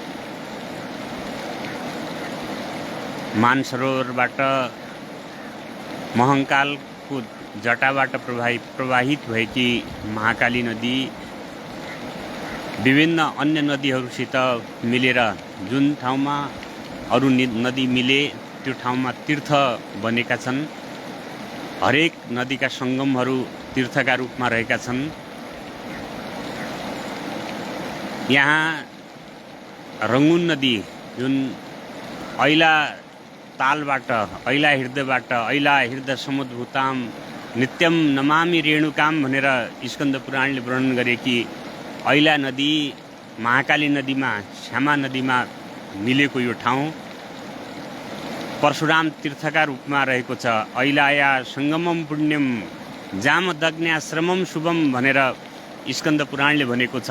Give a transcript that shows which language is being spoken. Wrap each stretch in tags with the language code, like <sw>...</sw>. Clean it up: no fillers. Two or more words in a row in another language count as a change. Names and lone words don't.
<ne>मानसरोवरबाट महङ्कालको जटाबाट प्रवाहित भएकी महाकाली नदी विभिन्न अन्य नदीहरूसित मिलेर जुन ठाउँमा अरू नदी मिले त्यो ठाउँमा तीर्थ बनेका छन्। हरेक नदीका सङ्गमहरू तीर्थका रूपमा रहेका छन्। यहाँ रङ्गुन नदी जुन ऐला तालबाट ऐला हृदयबाट</ne> <sa>ऐला हृदय समुद्भूताम नित्यम नमामि रेणुकाम</sa> <ne>भनेर स्कन्द पुराणले वर्णन गरेकी ऐला नदी महाकाली नदीमा श्यामा नदीमा मिलेको यो ठाउँ परशुराम तीर्थका रूपमा रहेको छ।</ne> <sa>ऐलाया सङ्गमम पुण्यम जाम दग्न्याश्रमम शुभम</sa> <ne>भनेर स्कन्द पुराणले भनेको छ।</ne>